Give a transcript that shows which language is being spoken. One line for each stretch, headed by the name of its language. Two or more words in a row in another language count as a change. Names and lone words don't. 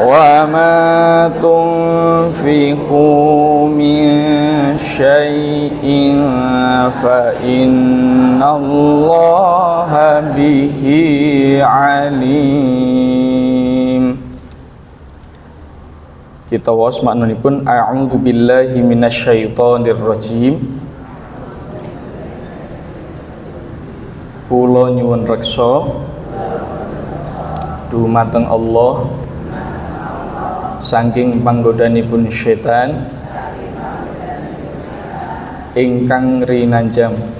Arabic: وما تنفقوا من شيء فإن الله به عليم.
Javanese: Kita was maknanipun
Arabic: أعوذ بالله من الشيطان الرجيم.
Javanese: Kula nyuwun reksa dumateng Allah saking panggodanipun setan ingkang rinanjam.